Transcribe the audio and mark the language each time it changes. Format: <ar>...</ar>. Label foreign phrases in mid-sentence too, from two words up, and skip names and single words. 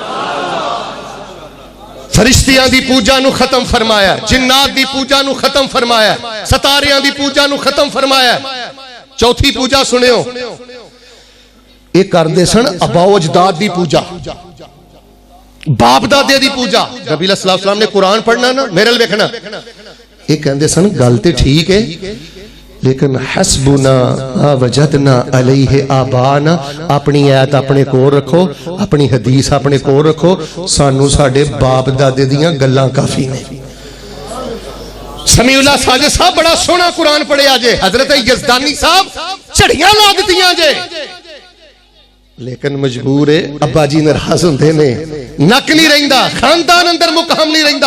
<pa>فرشتیاں دی پوجا نوں ختم فرمایا، جنات دی پوجا نوں ختم فرمایا، ستاریاں دی پوجا نوں ختم فرمایا. چوتھی پوجا سنیو، یہ کرتے سن آباؤ اجداد کی پوجا، باپ دادے کی پوجا. नबी</pa> <ar>صلى الله عليه وسلم</ar> <pa>نے قرآن پڑھنا نا میرے ویکھنا، یہ کہتے سن گل تو ٹھیک ہے لیکن</pa> <ar>حسبنا وجدنا عليه آباءنا,</ar> <pa>اپنی آیت اپنے کول رکھو، اپنی حدیث اپنے کول رکھو، سانوں ساڈے باپ دادے دیاں گلاں کافی نے. سمیع اللہ ساجد صاحب بڑا سوہنا قرآن پڑھیا جے، حضرت یزدانی صاحب جھڑیاں لا دتیاں جے، لیکن مجبور ہے، ابا جی ناراض ہوندے نے، نک نہیں رہندا، خاندان اندر مقام نہیں رہندا.</pa>